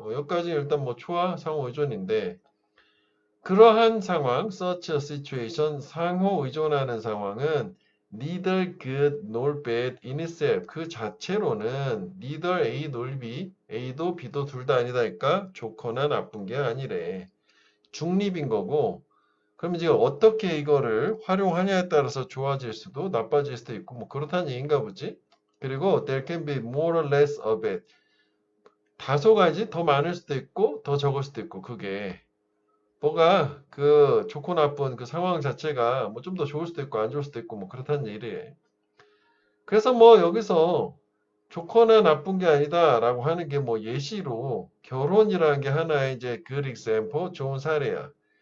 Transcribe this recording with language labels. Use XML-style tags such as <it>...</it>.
<ko>여기까지 일단 뭐 초와 상호 의존인데 그러한 상황,</ko> <en>such a situation,</en> <ko>상호 의존하는 상황은</ko> <en>neither good nor bad in itself</en> <ko>그 자체로는 neither A nor B, A도 B도 둘 다 아니다니까 좋거나 나쁜 게 아니래. 중립인 거고 그럼 이제 어떻게 이거를 활용하냐에 따라서 좋아질 수도 나빠질 수도 있고 뭐 그렇다는 얘기인가 보지. 그리고</ko> <en>there can be more or less of it.</en> <ko>다소 가지 더 많을 수도 있고 더 적을 수도 있고 그게 뭐가 그 좋고 나쁜 그 상황 자체가 뭐 좀 더 좋을 수도 있고 안 좋을 수도 있고 뭐 그렇다는 얘기래. 그래서 뭐 여기서 좋거나 나쁜 게 아니다라고 하는 게 뭐 예시로 결혼이라는 게 하나의 이제</ko> <en>good example</en> <ko>좋은 사례야.</ko>